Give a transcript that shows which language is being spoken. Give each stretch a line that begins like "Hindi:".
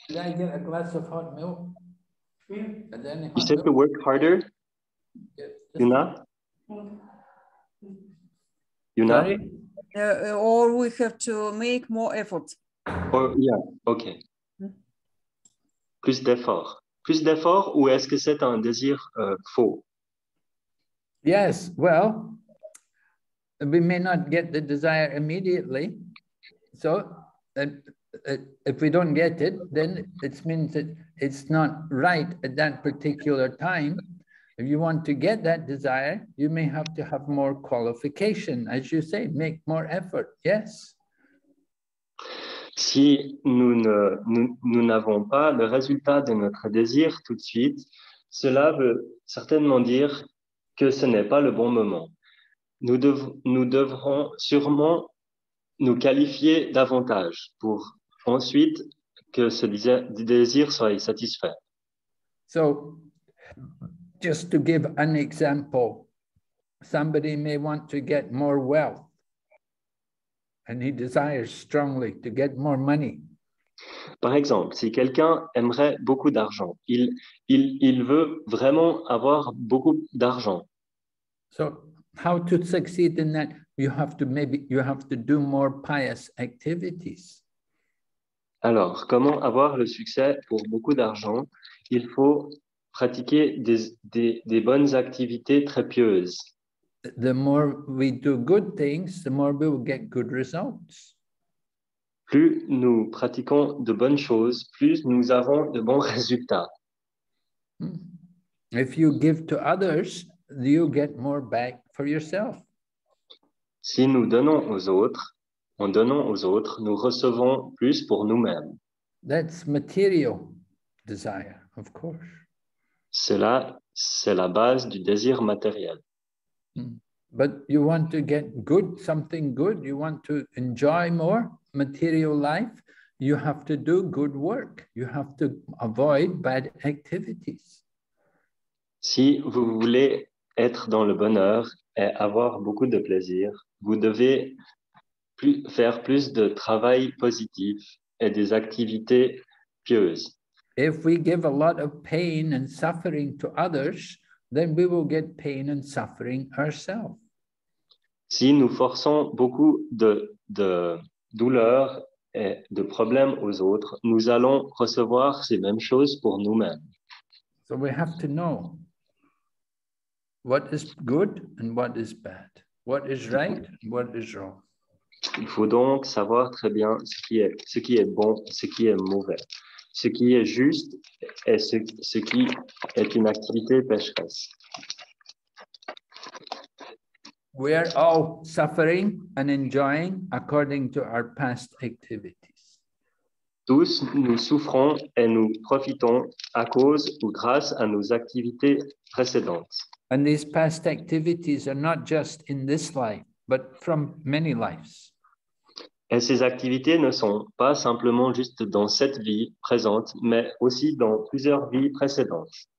English: Did I get a glass of hot milk? You said to work harder? Yuna? Yuna? Sorry? Or we have to make more effort. Or, yeah, ok.
French: Plus d'effort. Plus d'effort ou est-ce que c'est un désir faux?
English: Yes, well, we may not get the desire immediately. So if we don't get it, then it means that it's not right at that particular time. If you want to get that desire, you may have to have more qualification, as you say, make more effort. Yes.
French: Si nous n'avons pas le résultat de notre désir tout de suite, cela veut certainement dire que ce n'est pas le bon moment. Nous devrons sûrement nous qualifier davantage pour ensuite que ce désir soit satisfait.
English: So, just to give an example, somebody may want to get more wealth and he desires strongly to get more money.
French: Par exemple, si quelqu'un aimerait beaucoup d'argent, il veut vraiment avoir beaucoup d'argent.
English: So how to succeed in that? You have to do more pious activities.
French: Alors, comment avoir le succès pour beaucoup d'argent? Il faut pratiquer des bonnes activités très pieuses.
English: The more we do good things, the more we will get good results.
French: Plus nous pratiquons de bonnes choses, plus nous avons de bons résultats.
English: If you give to others, you get more back for yourself.
French: Si nous donnons aux autres, en donnant aux autres, nous recevons plus pour nous-mêmes.
English: That's material desire, of course.
French: Cela, c'est la base du désir matériel.
English: But you want to get good, something good, you want to enjoy more material life, you have to do good work. You have to avoid bad activities.
French: Si vous voulez être dans le bonheur et avoir beaucoup de plaisir, vous devez faire plus de travail positif et des activités pieuses.
English: If we give a lot of pain and suffering to others, then we will get pain and suffering ourselves.
French: Si nous forçons beaucoup de douleurs et de problèmes aux autres, nous allons recevoir ces mêmes choses pour nous-mêmes.
English: So we have to know what is good and what is bad, what is right and what is wrong.
French: Il faut donc savoir très bien ce qui est bon, ce qui est mauvais, ce qui est juste et ce qui est une activité pécheresse.
English: We are all suffering and enjoying according to our past activities.
French: Tous, nous souffrons et nous profitons à cause ou grâce à nos activités précédentes.
English: And these past activities are not just in this life, but from many lives.
French: Et ces activités ne sont pas simplement juste dans cette vie présente, mais aussi dans plusieurs vies précédentes.